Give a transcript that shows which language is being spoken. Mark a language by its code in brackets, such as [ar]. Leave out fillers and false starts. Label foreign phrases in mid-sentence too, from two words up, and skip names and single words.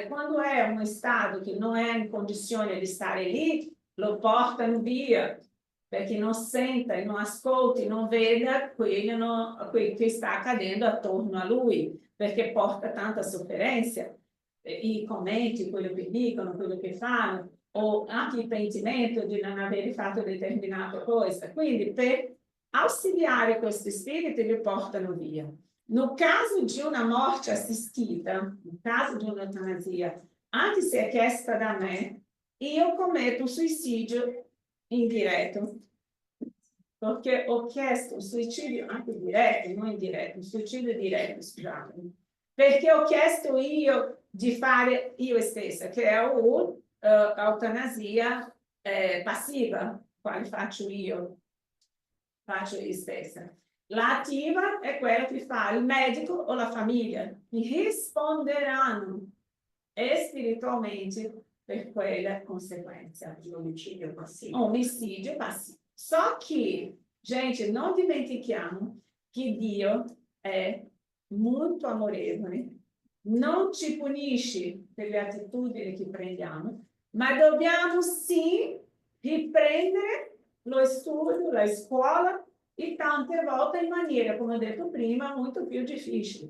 [it] Quando è uno stato che non è in condizione di stare lì, lo portano via, perché non senta, non ascolti, non veda quello che sta accadendo attorno a lui, perché porta tanta sofferenza. I commenti, quello che dicono, quello che fanno, o anche il pentimento di non aver fatto determinate cose. Quindi per auxiliare questi spiriti li portano via. [pt] No caso de uma morte assistida, no caso de uma eutanasia, [it] anche se è chiesta da me, io commetto un suicidio indiretto. Perché ho chiesto un suicidio anche diretto, non indiretto, un suicidio diretto, scusatemi. Perché ho chiesto io di fare io stessa, che è un'eutanasia passiva, quale faccio io stessa. L'attiva è quella che fa il medico o la famiglia, mi risponderanno spiritualmente per quella conseguenza. Omicidio passivo. [pt] Omicídio passivo. Só que, gente, [it] não dimentichiamo che Dio è molto amorevole, non ci punisce per le attitudini che prendiamo, ma dobbiamo sì riprendere lo studio, la scuola, e tante volte in maniera, come ho detto prima, molto più difficile.